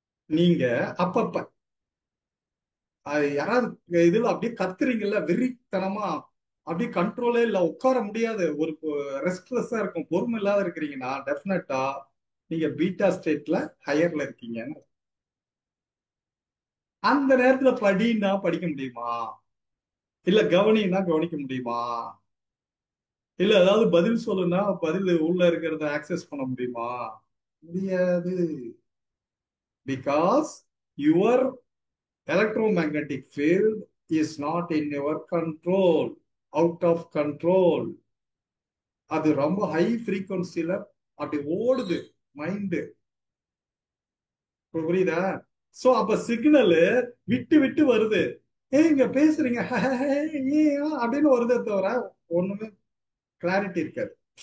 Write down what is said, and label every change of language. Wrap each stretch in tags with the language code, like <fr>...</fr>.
<ta>நீங்க அப்பப்ப யாராவது இதுல அப்படியே கத்துறீங்கல்ல வெறித்தனமா, அப்படியே கண்ட்ரோலே இல்ல, உட்கார முடியாது, ஒரு ரெஸ்ட்லெஸ்ஸா இருக்கும், பொறுமை இல்லாத இருக்கிறீங்கன்னா டெஃபினட்டா நீங்க பீட்டா ஸ்டேட்ல ஹையர்ல இருக்கீங்கன்னு. அந்த நேரத்துல படின்னா படிக்க முடியுமா? இல்ல கவனின்னா கவனிக்க முடியுமா? இல்ல ஏதாவது பதில் சொல்லுனா பதில் உள்ள இருக்கிறத ஆக்சஸ் பண்ண முடியுமா? முடியாது.</ta> <en>Because your electromagnetic field is not in your control, out of control.</en> <ta>அது ரொம்ப ஹை ஃப்ரீக்வன்சில அப்படி ஓடுது மைண்டு. புரியுதா? சோ அப்ப சிக்னல் விட்டு விட்டு வருது. இங்க பேசுறீங்க அப்படின்னு வருதே தவிர ஒண்ணுமே கிளாரிட்டி இருக்காது.</ta>